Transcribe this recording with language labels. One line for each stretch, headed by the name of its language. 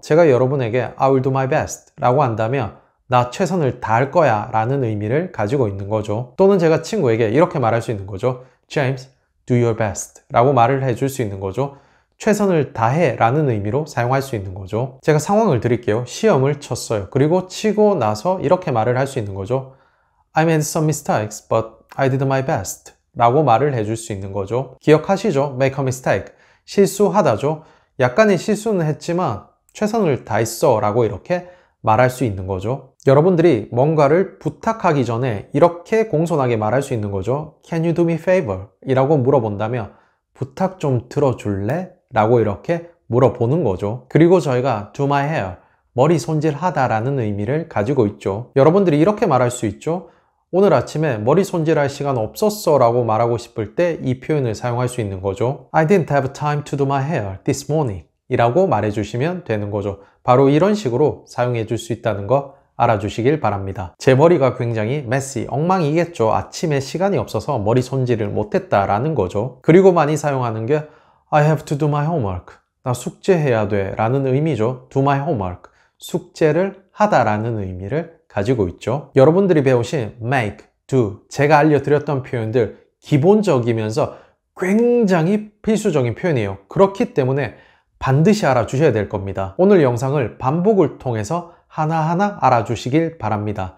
Korean: 제가 여러분에게
English: I will do my best
Korean: 라고 한다면 나 최선을 다할 거야 라는 의미를 가지고 있는 거죠. 또는 제가 친구에게 이렇게 말할 수 있는 거죠. James,
English: do your best
Korean: 라고 말을 해줄 수 있는 거죠. 최선을 다해 라는 의미로 사용할 수 있는 거죠. 제가 상황을 드릴게요. 시험을 쳤어요. 그리고 치고 나서 이렇게 말을 할 수 있는 거죠.
English: I made some mistakes, but I did my best
Korean: 라고 말을 해줄 수 있는 거죠. 기억하시죠? make a mistake, 실수하다죠. 약간의 실수는 했지만 최선을 다했어 라고 이렇게 말할 수 있는 거죠. 여러분들이 뭔가를 부탁하기 전에 이렇게 공손하게 말할 수 있는 거죠.
English: Can you do me a favor?
Korean: 이라고 물어본다면 부탁 좀 들어줄래? 라고 이렇게 물어보는 거죠. 그리고 저희가 do my hair, 머리 손질하다 라는 의미를 가지고 있죠. 여러분들이 이렇게 말할 수 있죠. 오늘 아침에 머리 손질할 시간 없었어 라고 말하고 싶을 때 이 표현을 사용할 수 있는 거죠.
English: I didn't have time to do my hair this morning
Korean: 이라고 말해주시면 되는 거죠. 바로 이런 식으로 사용해 줄 수 있다는 거 알아주시길 바랍니다. 제 머리가 굉장히 messy, 엉망이겠죠. 아침에 시간이 없어서 머리 손질을 못했다라는 거죠. 그리고 많이 사용하는 게
English: I have to do my homework.
Korean: 나 숙제해야 돼 라는 의미죠.
English: do my homework.
Korean: 숙제를 하다라는 의미를 가지고 있죠. 여러분들이 배우신 make, do, 제가 알려드렸던 표현들 기본적이면서 굉장히 필수적인 표현이에요. 그렇기 때문에 반드시 알아주셔야 될 겁니다. 오늘 영상을 반복을 통해서 하나하나 알아주시길 바랍니다.